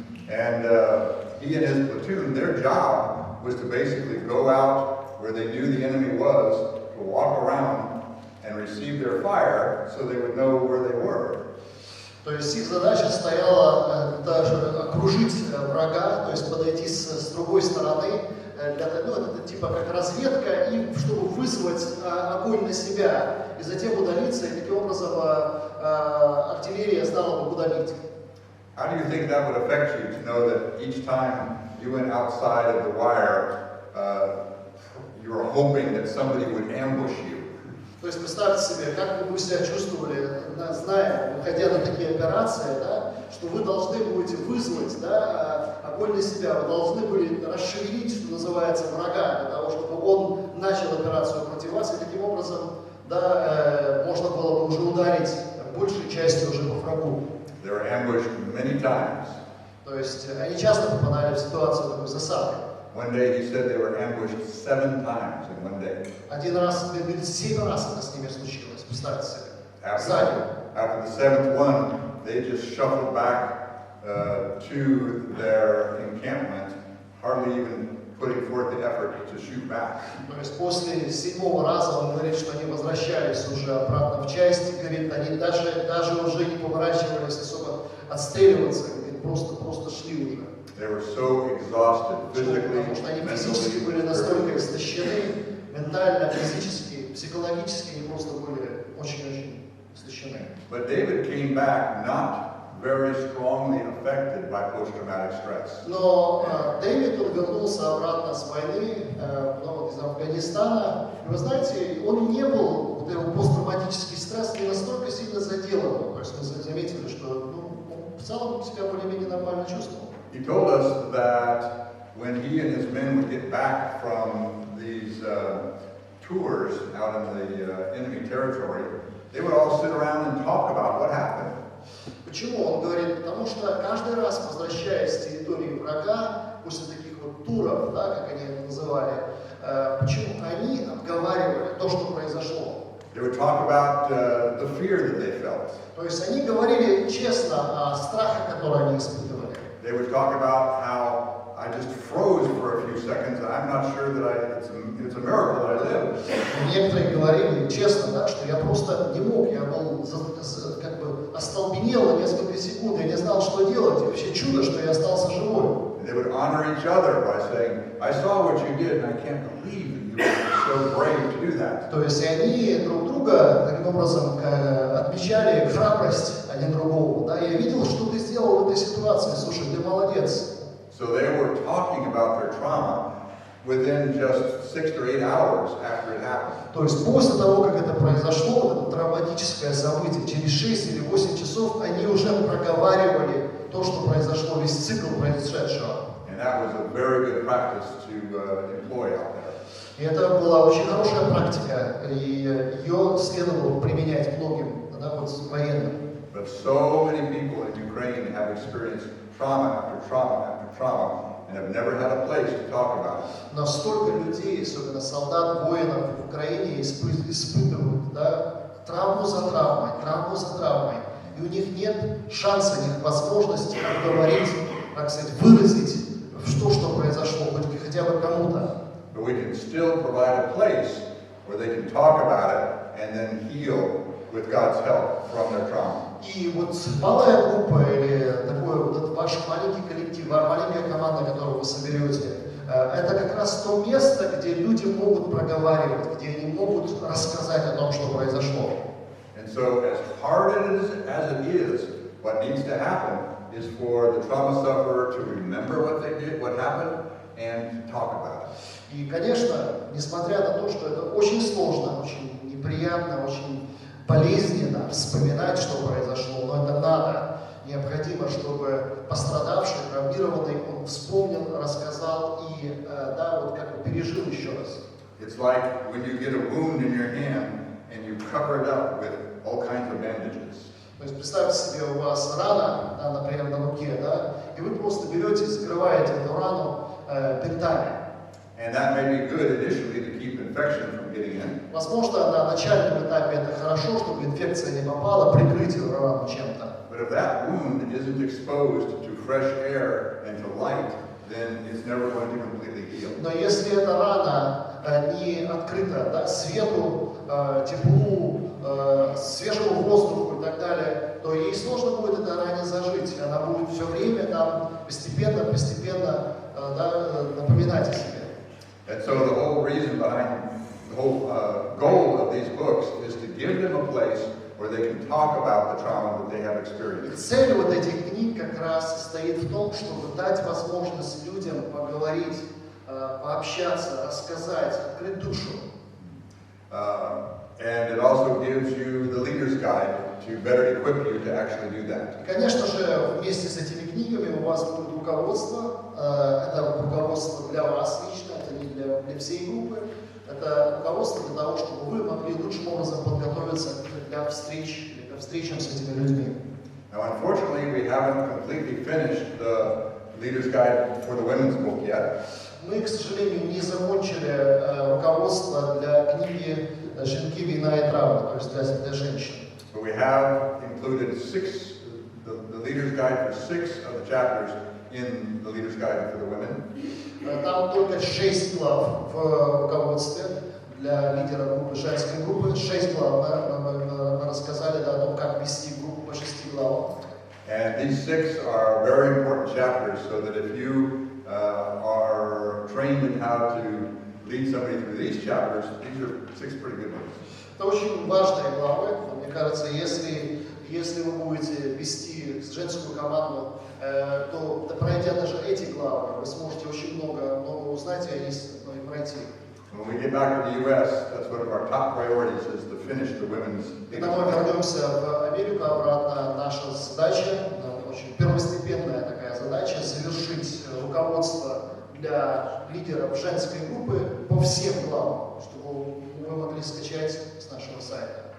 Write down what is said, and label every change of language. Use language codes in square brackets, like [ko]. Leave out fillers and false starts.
[en] And he and his platoon, their job was to basically go out where they knew the enemy was, to walk around and receive their fire so they would know where they were. [ru] То есть их задача стояла даже окружить врага, то есть подойти с другой стороны, это типа как разведка, и чтобы вызвать огонь на себя, и затем удалиться, и таким образом артиллерия знала бы, куда бить. [en] How do you think that would affect you to know that each time you went outside of the wire, you were hoping that somebody would ambush you? [ru] То есть представьте себе, как вы бы себя чувствовали, зная, выходя на такие операции, да, что вы должны будете вызвать, да, огонь на себя, вы должны были расшевелить, что называется, врага, для того, чтобы он начал операцию против вас, и таким образом, да, можно было бы уже ударить большей частью уже по врагу. [en] They were ambushed many times. [ru] То есть они часто попадали в ситуацию такой засады. [en] One day he said they were ambushed 7 times in one day. [ru] Один раз, 7 раз это с ними случилось, представьте себе. [en] After the 7th one, they just shuffled back to their encampment, hardly even putting forth the effort to shoot back. [ru] То есть после 7-го раза он говорит, что они возвращались уже обратно в часть, говорит, они даже уже не поворачивались особо отстреливаться, говорит, просто шли уже. [en] They were so exhausted physically, [ru] Потому что они физически были настолько истощены, ментально, физически, психологически, они просто были очень-очень истощены. [en] But David came back not very strongly affected by post-traumatic stress. [ru] Но Дэвид, он вернулся обратно с войны, из Афганистана, и вы знаете, он не был, вот его посттравматический стресс не настолько сильно заделан, то есть мы заметили, что он в целом себя более-менее нормально чувствовал. [en] He told us that when he and his men would get back from these tours out in the enemy territory, they would all sit around and talk about what happened. [ru] Почему? Он говорит, потому что каждый раз, возвращаясь с территории врага, после таких вот туров, да, как они это называли, почему они обговаривали то, что произошло. [en] They would talk about the fear that they felt. [ru] То есть они говорили честно о страхе, который они испытывали. [en] They would talk about how I just froze for a few seconds and I'm not sure that it's a miracle that I lived. [ru] Некоторые говорили честно, да, что я просто не мог, я был как бы остолбенел на несколько секунд, я не знал, что делать, и вообще чудо, что я остался живой. [en] They would honor each other by saying, I saw what you did and I can't believe that you were so brave to do that. [ru] То есть они друг друга таким образом отмечали храбрость один другого. Да, я видел, что ты сделал в этой ситуации, слушай, ты молодец. [en] So they were talking about their trauma within just 6 or 8 hours after it happened. [ru] То есть после того, как это произошло, вот это травматическое событие, через 6 или 8 часов они уже проговаривали то, что произошло, весь цикл произошедшего. [en] And that was a very good practice to employ out there. [ru] И это была очень хорошая практика, и ее следовало применять многим, да, вот военным. [en] But so many people in Ukraine have experienced trauma after trauma after trauma and have never had a place to talk about it. [ru] Но столько людей, особенно солдат, воинов в Украине, испытывают, да, травму за травмой, и у них нет шанса, нет возможности обговорить так сказать, выразить, что произошло, хоть хотя бы кому-то. [en] But we can still provide a place where they can talk about it and then heal with God's help from their trauma. [ru] И вот малая группа или такой вот ваш маленький коллектив, маленькая команда, которую вы соберете, это как раз то место, где люди могут проговаривать, где они могут рассказать о том, что произошло. [en] And so as hard as it is, what needs to happen is for the trauma sufferer to remember what they did, what happened, and talk about it. [ru] И, конечно, несмотря на то, что это очень сложно, очень неприятно, очень болезненно вспоминать, что произошло, но это надо. Необходимо, чтобы пострадавший, травмированный, он вспомнил, рассказал и, да, вот как бы пережил еще раз. [en] It's like when you get a wound in your hand and you cover it up with all kinds of bandages. [ru] То есть представьте себе, у вас рана, да, например, на руке, да, и вы просто берете и закрываете эту рану бинтами. [en] And that may be good initially to keep infection from getting in. [ru] Возможно, на начальном этапе это хорошо, чтобы инфекция не попала, прикрыть эту рану чем-то. [en] But if that wound isn't exposed to fresh air and to light, then it's never going to completely heal. [ru] Но если эта рана не открыта, да, свету, теплу, свежему воздуху и так далее, то ей сложно будет эта ране зажить. Она будет все время там постепенно, да, напоминать о себе. [en] And so the whole reason behind the whole goal of these books is to give them a place where they can talk about the trauma that they have experienced. [ru] Цель вот этих книг как раз состоит в том, чтобы дать возможность людям поговорить, пообщаться, рассказать, открыть душу. [en] And it also gives you the leader's guide to better equip you to actually do that. [ru] И, конечно же, вместе с этими книгами у вас будет руководство. Это руководство для вас лично, это не для всей группы. Это руководство для того, чтобы вы могли лучшим образом подготовиться для встреч или ко встречам с этими людьми. [en] Now, unfortunately, we haven't completely finished the leader's guide for the women's book yet. [ru] Мы, к сожалению, не закончили руководство для книги «Жінки, війна и травма», то есть для женщин. [en] But we have included the leader's guide for 6 of the chapters in the leader's guide for the women. [ru] Там только 6 глав в руководстве для лидера группы, женской группы. 6 глав мы рассказали, да, о том, как вести группу по 6 главам. [en] And these 6 are very important chapters, so that if you are trained in how to lead somebody through these chapters, these are 6 pretty good ones. [ru] Это очень важные главы. Мне кажется, если вы будете вести женскую команду, то пройдя даже эти главы, вы сможете очень много узнать и пройти. [en] When we get back to the U.S., that's one of our top priorities is to finish the women's. [ru] Когда мы вернемся в Америку обратно, наша задача, очень первостепенная такая задача, завершить руководство для лидеров женской группы по всем главам, чтобы вы могли скачать с нашего сайта.